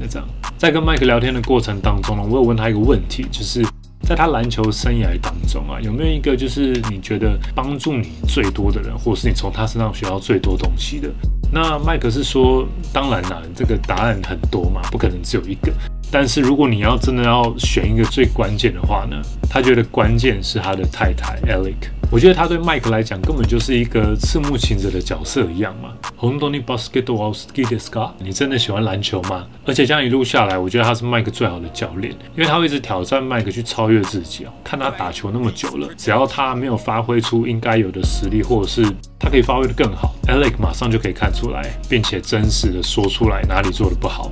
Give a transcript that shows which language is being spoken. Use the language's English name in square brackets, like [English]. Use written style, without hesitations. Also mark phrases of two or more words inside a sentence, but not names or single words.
[Chinese] 这样，在跟 Mike 聊天的过程当中呢，我有问他一个问题，就是在他篮球生涯当中有没有一个就是你觉得帮助你最多的人，或者是你从他身上学到最多东西的？那麦克是说，当然啦，这个答案很多嘛，不可能只有一个。但是如果你要真的要选一个最关键的话呢，他觉得关键是他的太太 Alec。我觉得他对麦克来讲根本就是一个赤木晴子的角色一样嘛。 [Japanese] 本当にバスケットは好きですか？ [Chinese] 你真的喜欢篮球吗？而且这样一路下来，我觉得他是麦克最好的教练，因为他会一直挑战麦克去超越自己看他打球那么久了，只要他没有发挥出应该有的实力，或者是他可以发挥得更好 ，Alec 马上就可以看出来，并且真实的说出来哪里做得不好。